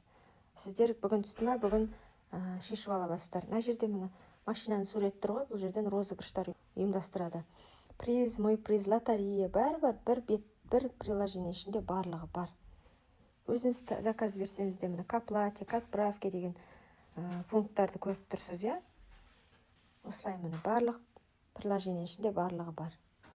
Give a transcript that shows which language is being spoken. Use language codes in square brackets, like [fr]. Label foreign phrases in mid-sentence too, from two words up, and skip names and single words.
[kk] Сіздер бүгін түсті ме, бүгін шешіп ала аласыздар. Мына жерде міне машинаның суреті тұр ғой, бұл жерден розыгрыштар ұйымдастырады. [ru] Приз, мой приз, лотерея, [kk] бәрі бар. Бір приложение ішінде барлығы бар. Өзіңіз заказ берсеңіз де міне [ru] к оплате, к отправке [kk] деген пункттарды көріп тұрсыз, иә? Осылай міне барлық приложение ішінде барлығы бар.